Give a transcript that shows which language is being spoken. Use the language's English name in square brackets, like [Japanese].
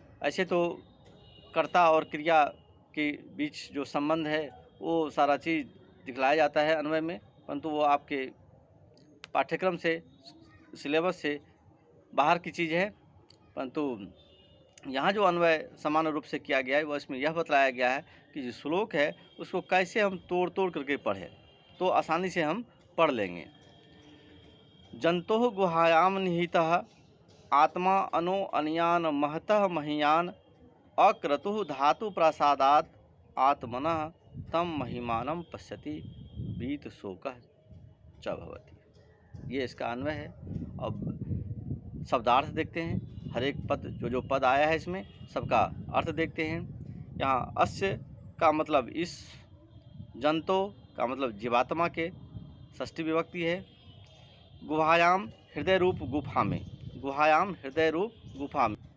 [Hindi] ऐसे तो कर्ता और क्रिया के बीच जो संबंध है वो सारा चीज़ दिखलाया जाता है अन्वय में, परंतु वो आपके पाठ्यक्रम से, सिलेबस से बाहर की चीज़ है। परंतु यहाँ जो अन्वय समान रूप से किया गया है वह इसमें यह बतलाया गया है कि जो श्लोक है उसको कैसे हम तोड़ तोड़ करके पढ़ें तो आसानी से हम पढ़ लेंगे। [Sanskrit] जंतोः गुहायाम निहितः आत्मा अनो अनियान महतः महीयान अक्रतुः धातु प्रसादात आत्मनः तम महिमानम पश्यति बीत शोकः च भवति। [Hindi] ये इसका अन्वय है। अब शब्दार्थ देखते हैं। हर एक पद जो पद आया है इसमें सबका अर्थ देखते हैं। यहाँ अस्य का मतलब इस, जंतो का मतलब जीवात्मा के, षष्ठी विभक्ति है। गुहायाम हृदय रूप गुफा में, गुहायाम हृदय रूप गुफा में।